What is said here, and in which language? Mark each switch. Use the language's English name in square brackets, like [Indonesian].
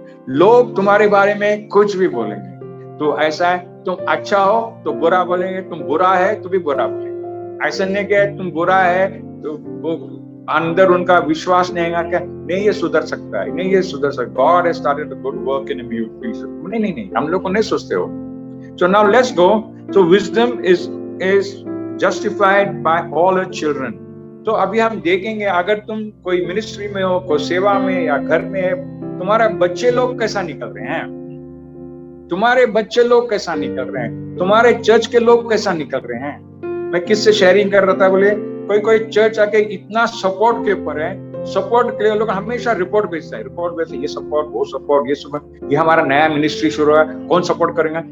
[Hindi] लोग तुम्हारे बारे में कुछ भी बोलेंगे तो ऐसा है, तुम अच्छा हो तो बुरा बोलेंगे, तुम बुरा है तो भी बुरा बोलेंगे। ऐसा नहीं कि तुम बुरा है तो वो अंदर उनका विश्वास नहीं आएगा, क्या नहीं ये सुधर सकता है, नहीं ये सुधर सकता, [English] God has started a good work in you. [Hindi] नहीं, हम लोग को नहीं सोचते हो। [English] So now let's go. So wisdom is justified by all her children. [Hindi] तो अभी हम देखेंगे, अगर तुम कोई मिनिस्ट्री में हो, कोई सेवा में या घर में है, तुम्हारे बच्चे लोग कैसा निकल रहे हैं? तुम्हारे बच्चे लोग कैसा निकल रहे हैं? तुम्हारे चर्च के लोग कैसा निकल रहे हैं? मैं किससे शेयरिंग कर रहा था, बोले कोई चर्च आके इतना सपोर्ट के ऊपर है, सपोर्ट के लिए लोग हमेशा रिपोर्ट भेजता है, ये सपोर्ट, वो सपोर्ट, ये सपोर्ट, ये हमारा नया मिनिस्ट्री शुरू है, कौन सपोर्ट करेगा?